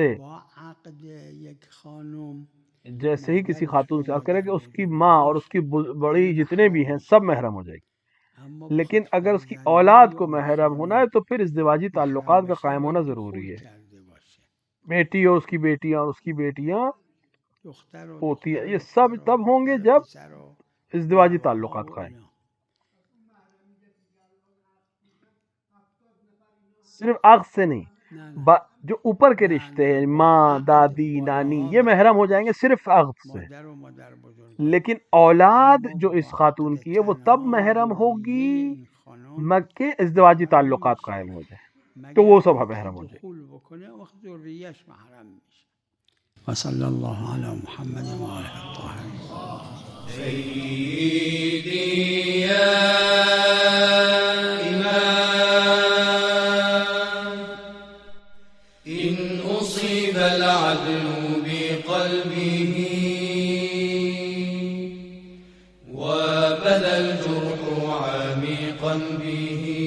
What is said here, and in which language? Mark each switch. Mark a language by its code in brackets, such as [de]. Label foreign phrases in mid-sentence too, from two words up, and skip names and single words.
[fa] با عقد یک خانم [ur] جیسے ہی کسی خاتون سے آپ کریں کہ اس کی ماں اور اس کی بڑی جتنے بھی ہیں سب محرم ہو جائے گی، [fa] اما [ur] لیکن اگر اس کی اولاد کو محرم ہونا ہے تو پھر ازدواجی تعلقات کا قائم ہونا ضروری ہے۔ [fa] کرده باشه [ur] بیٹی اور اس کی بیٹیاں اور اس کی بیٹیاں [fa] دختر و [ur] پوتیاں، [fa] دختر و [ur] یہ سب [fa] پسر و [ur] تب ہوں گے [fa] پسر و [ur] جب [fa] پسر و [ur] ازدواجی تعلقات قائم۔ صرف عقد سے نہیں، [fa] نه نه [ur] جو اوپر کے رشتے ہیں، ماں، دادی، نانی، یہ محرم ہو جائیں گے صرف عقد سے، [fa] مادر و مادر بزرگ [ur] لیکن اولاد جو اس خاتون کی ہے وہ تب محرم ہوگی [fa] این خانم [ur] مکہ ازدواجی تعلقات قائم ہو جائیں تو وہ سب محرم ہو جائیں۔ [fa] دخول بکنه وقت ذریه‌اش محرم میشه. [ar] و صلی الله علی محمد و آله الطاهرین. سيدي يا إمام إن أصيب العدل بقلبه وبدا الجرح عميقا به